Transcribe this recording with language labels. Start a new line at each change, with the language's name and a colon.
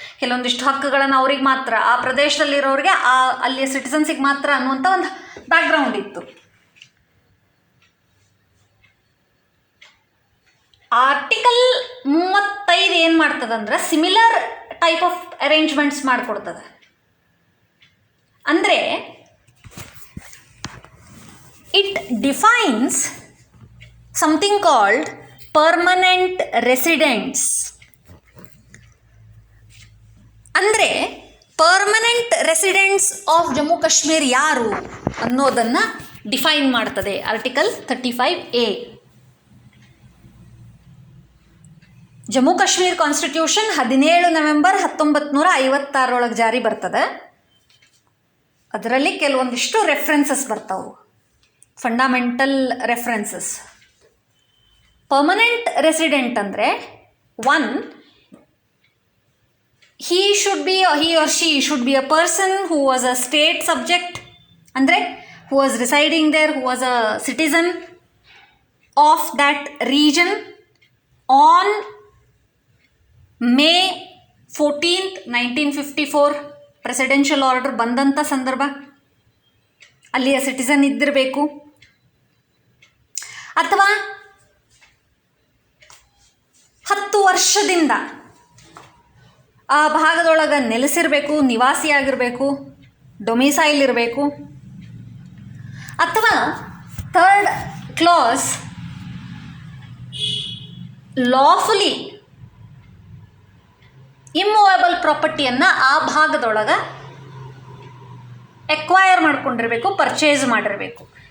Kannada: ಕೆಲವೊಂದಿಷ್ಟು ಹಕ್ಕುಗಳನ್ನು ಅವ್ರಿಗೆ ಮಾತ್ರ, ಆ ಪ್ರದೇಶದಲ್ಲಿರೋರಿಗೆ, ಅಲ್ಲಿಯ ಸಿಟಿಸನ್ಸಿಗೆ ಮಾತ್ರ ಅನ್ನುವಂಥ ಒಂದು ಬ್ಯಾಕ್ಗ್ರೌಂಡ್ ಇತ್ತು. ಆರ್ಟಿಕಲ್ 35 ಏನು ಮಾಡ್ತದಂದ್ರೆ
English: similar type of arrangements
Kannada: ಮಾಡಿಕೊಡ್ತದೆ. ಅಂದರೆ
English: it defines something called permanent residents.
Kannada: ಅಂದರೆ
English: permanent residents of Jammu Kashmir
Kannada: ಯಾರು ಅನ್ನೋದನ್ನು ಡಿಫೈನ್ ಮಾಡ್ತದೆ article 35A. Jammu Kashmir constitution 17 November 1956 ಜಾರಿ ಬರ್ತದೆ. ಅದರಲ್ಲಿ ಕೆಲವೊಂದಿಷ್ಟು ರೆಫರೆನ್ಸಸ್ ಬರ್ತಾವೆ, ಫಂಡಮೆಂಟಲ್ ರೆಫರೆನ್ಸಸ್.
English: permanent resident
Kannada: ಅಂದರೆ
English: 1, he or she should be a person who was a state subject, ಅಂದರೆ who was residing there, who was a citizen of that region on May 14th, 1954
Kannada: presidential order ಬಂದಂಥ ಸಂದರ್ಭ ಅಲ್ಲಿಯ citizen ಇದ್ದಿರಬೇಕು. ಅಥವಾ 10 ವರ್ಷದಿಂದ ಆ ಭಾಗದೊಳಗೆ ನೆಲೆಸಿರಬೇಕು, ನಿವಾಸಿಯಾಗಿರಬೇಕು, domicile ಇರಬೇಕು. ಅಥವಾ 3rd ಕ್ಲಾಸ್ ಲಾಫುಲಿ ಇಮ್ಮೂವೇಬಲ್ ಪ್ರಾಪರ್ಟಿಯನ್ನು ಆ ಭಾಗದೊಳಗೆ ಎಕ್ವೈರ್ ಮಾಡ್ಕೊಂಡಿರಬೇಕು, ಪರ್ಚೇಸ್ ಮಾಡಿರಬೇಕು.